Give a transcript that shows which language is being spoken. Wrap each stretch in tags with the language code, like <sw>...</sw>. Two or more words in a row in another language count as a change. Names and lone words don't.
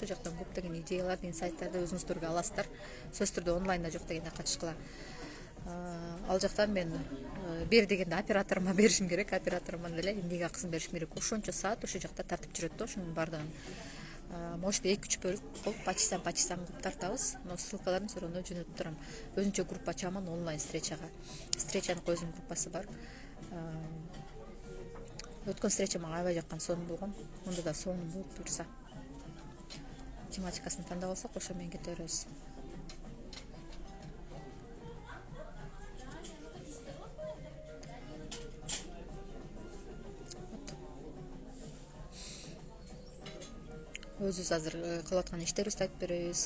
<ky>Ошол жактан көптөгөн идеяларды, инсайттарды өзүңүздөргө аласыздар. Сөзсүз түрдө онлайнда жок дегенде катышкыла. Ал жактан мен бер дегенде операторума беришим керек, операторума деле эмнеге акысын беришим керек, ошончо саат ошол жакта тартып жүрөт да ошонун баардыгын. Может 2-3 бөлүк кылып почтадан кылып тартабыз. Но ссылкаларын</ky> <ru>все равно</ru> <ky>жөнөтүп турам. Өзүнчө группа ачамын онлайн встречага. Встречанын өзүнүн группасы бар. Өткөн встреча мага аябай жаккан, сонун болгон. Мында да сонун болуп турса, тематикасын тандап алсак, ошо менен кете беребиз. Өзүбүз азыр кылып аткан иштерибизди айтып беребиз.</ky>